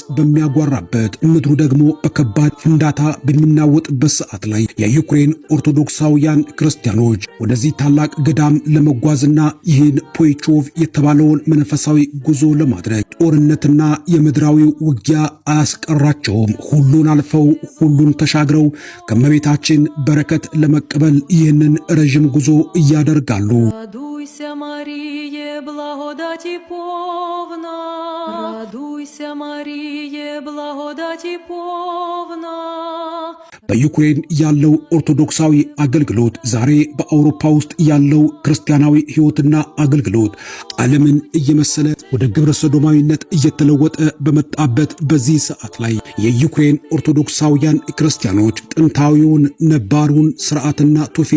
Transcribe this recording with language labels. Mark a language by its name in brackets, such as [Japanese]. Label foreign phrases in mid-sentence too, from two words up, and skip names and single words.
[Amharic] በሚያጓራበት ምድሩ ደግሞ በከባድ ፍንዳታ በሚናወጥበት ሰዓት ላይ የዩክሬን ኦርቶዶክሳውያን ክርስቲያኖች ወደዚህ ታላቅ ገዳም ለመጓዝና ይህን ፖይቾቭ የተባለውን መንፈሳዊ ጉዞ ለማድረግ ጦርነትና የምድራዊ ውጊያ አያስቀራቸውም። ሁሉን አልፈው ሁሉን ተሻግረው ከእመቤታችን በረከት ለመቀበል ይህንን ረዥም ጉዞ እያደርጋሉ። [Ukrainian] Радуйся, Маріє, благодаті повна. Радуйся, Маріє, благодаті повна. [Amharic] በዩክሬን ያለው ኦርቶዶክሳዊ አገልግሎት ዛሬ በአውሮፓ ውስጥ ያለው ክርስቲያናዊ ሕይወትና አገልግሎት ዓለምን እየመሰለ ወደ ግብረ ሰዶማዊነት እየተለወጠ በመጣበት በዚህ ሰዓት ላይ የዩክሬን ኦርቶዶክሳውያን ክርስቲያኖች ጥንታዊውን ነባሩን ሥርዓትና ትውፊት